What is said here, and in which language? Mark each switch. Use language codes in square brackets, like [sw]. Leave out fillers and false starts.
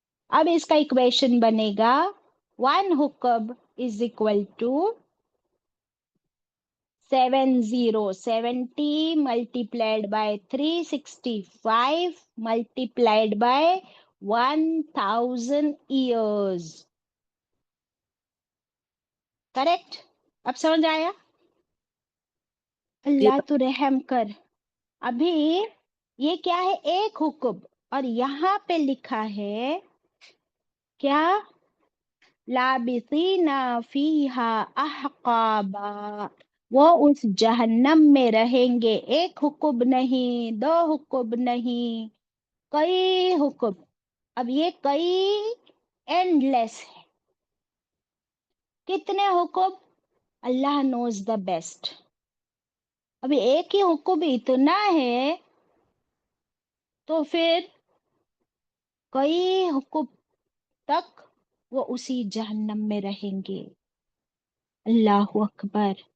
[ur] اب اس کا اکویشن بنے گا [en] 1 حکب is equal to 70 multiplied by 365 multiplied by 1000 years. [ur] Correct? اب سمجھ آیا؟ اللہ تو رحم کر. ابھی یہ کیا ہے ایک حکم اور یہاں پہ لکھا ہے کیا [ar] لابثین فیہا احقابا [ur] وہ اس جہنم میں رہیں گے. ایک حکم نہیں 2 حکم نہیں کئی حکم. اب یہ کئی [en] endless [ur] ہے. [en] کتنے حکم؟ Allah knows the best. [ur] ابھی ایک ہی حکم اتنا ہے تو پھر کئی حکم تک وہ اسی جہنم میں رہیں گے. اللہ اکبر.